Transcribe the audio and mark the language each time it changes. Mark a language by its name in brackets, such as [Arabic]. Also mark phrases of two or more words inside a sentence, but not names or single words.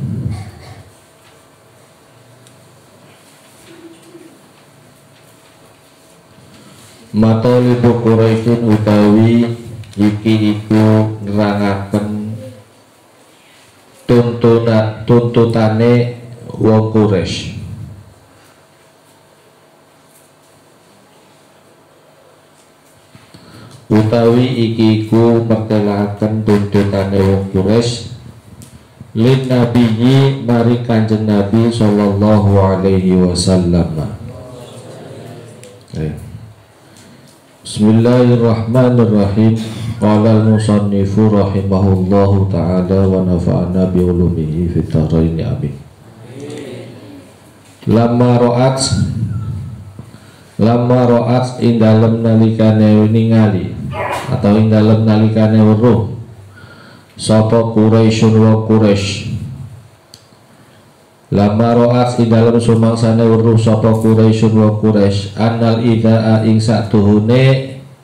[Arabic] مطالب قريش [Javanese] utawi iki iku nerangaken tuntutane wong Quraisy. Utawi iki iku mertelaken tuntutane wong Quraisy [Arabic] للنبي [Javanese] mari Kanjeng Nabi [Arabic] صلى الله عليه وسلم. Bismillahirrahmanirrahim. قال المصنف رحمه الله تعالى ونفعنا بعلومه في الدارين آمين. لما رأت [Javanese] ing dalem nalikane ningali atau ing dalem nalikane weruh sapa Quraisyun wa Quraisy. [Arabic] لما رأت [Javanese] ing dalem sumangsane weruh sapa Quraisyun wa Quraisy [Arabic] أن الأعداء [Javanese] ing satuhune